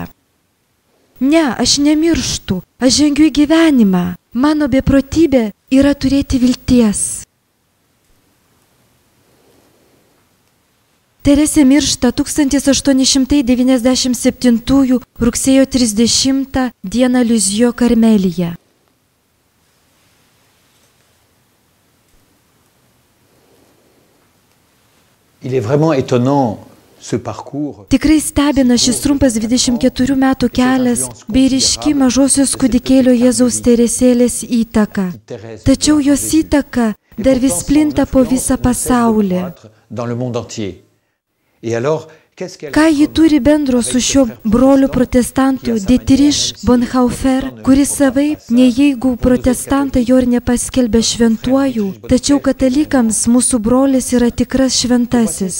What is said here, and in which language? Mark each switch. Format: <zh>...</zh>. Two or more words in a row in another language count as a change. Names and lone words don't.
<lt>Ne, aš nemirštu, aš žengiu į gyvenimą. Mano beprotybė yra turėti vilties. Teresė miršta 1897 rugsėjo 30 dieną Lizijo Karmelyje.</lt> <fr>Il est vraiment étonnant ce parcours.</fr> <lt>Tikrai stebina šis trumpas 24 metų kelias bei ryški mažosios kūdikėlio Jėzaus Teresėlės įtaka. Tačiau jos įtaka dar vis plinta po visą pasaulį. Ką ji turi bendro su šiuo broliu protestantu Dietrich Bonhoeffer, kuris savaip, nei jeigu protestantai jo ir nepaskelbė šventuoju, tačiau katalikams mūsų brolis yra tikras šventasis.</lt>